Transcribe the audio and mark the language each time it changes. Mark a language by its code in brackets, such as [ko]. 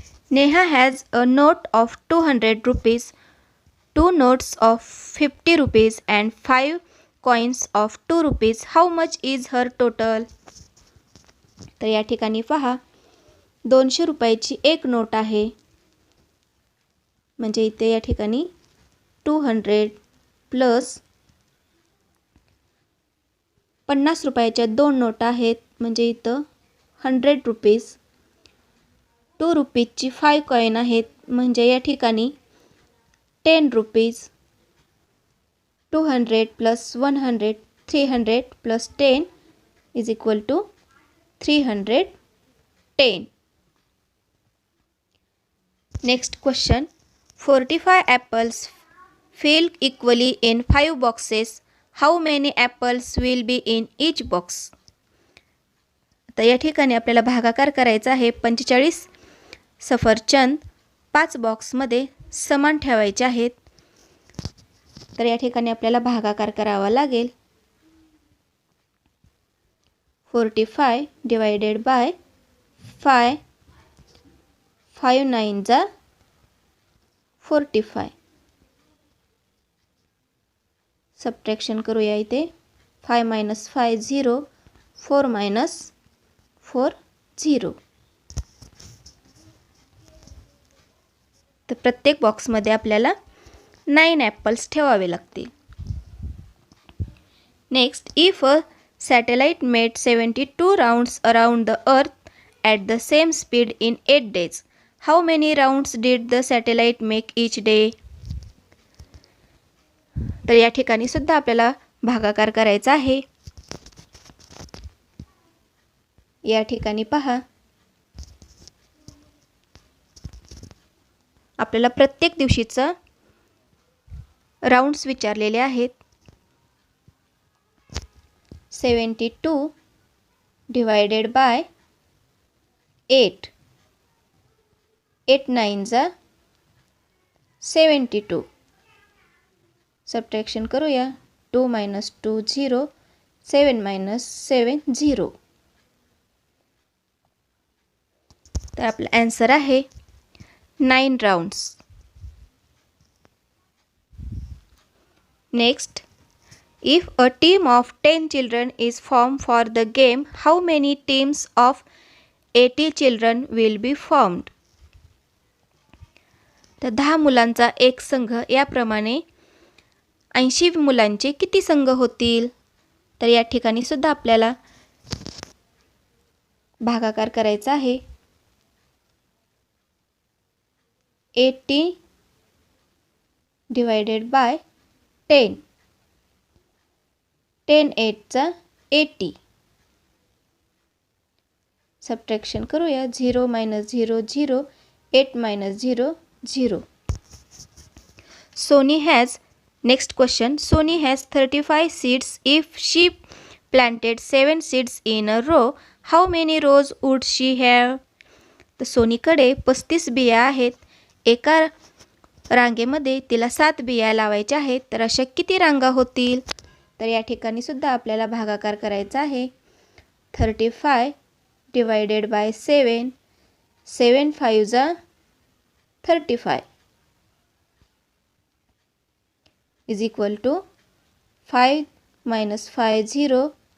[en] Neha has a note of 200 rupees, 2 notes of 50 rupees and 5 coins of 2 rupees. How much is her total? [mr] तर या ठिकाणी पहा, 200 रुपयाची एक नोट आहे, म्हणजे इथे या ठिकाणी 200 प्लस 50 रुपयाच्या 2 नोटा आहेत, म्हणजे इथं 100 रुपीज. 2 रुपीजची 5 कॉईन आहेत, म्हणजे या ठिकाणी 10 rupees. [en] 200 plus 100 300 plus 10 is equal to 310. Next question. 45 apples fell equally in 5 boxes. How many apples will be in each box? [mr] तर या ठिकाणी आपल्याला भागाकार करायचा आहे. 45 सफरचंद 5 बॉक्समध्ये समान ठेवायचे आहेत. तर या ठिकाणी आपल्याला भागाकार करावा लागेल. [en] 45 divided by 5. [mr] 5 9 जा 45. सबट्रॅक्शन करूया इथे. 5 मायनस 5 0. [en] 4 minus 4 0. [mr] तर प्रत्येक बॉक्समध्ये आपल्याला 9 ॲपल्स ठेवावे लागतील. [en] Next, if a satellite made 72 rounds around the earth at the same speed in 8 days, how many rounds did the satellite make each day? [mr] तर या ठिकाणी सुद्धा आपल्याला भागाकार करायचा आहे. या ठिकाणी पहा, आपल्याला प्रत्येक दिवशीचा राउंड्स विचारलेले आहेत. [en] 72 divided by 8. [mr] 8 9 जा 72. सबट्रॅक्शन करूया. 2 मायनस 2 0. 7 मायनस 7 0. तर आपला आन्सर आहे 9 rounds. [en] Next, if a team of 10 children is formed for the game, how many teams of 80 children will be formed? [mr] तर 10 मुलांचा एक संघ, याप्रमाणे 80 मुलांचे किती संघ होतील? तर या ठिकाणी सुद्धा आपल्याला भागाकार करायचा आहे. [en] 80 divided by 10. [mr] 10 8 चा 80. सबट्रॅक्शन करूया. 0 minus 0 0. 8 minus 0 0. [en] Sony has, next question, Sony has 35 seeds. If she planted 7 seeds in a row, how many rows would she have? [mr] तर सोनीकडे 35 बिया आहेत. एका रांगेमध्ये तिला 7 बिया लावायच्या आहेत. तर अशा किती रांगा होतील? तर या ठिकाणी सुद्धा आपल्याला भागाकार करायचा आहे. [en] 35 divided by 7. 7 5 जा 35 is equal to 5 minus 5 0.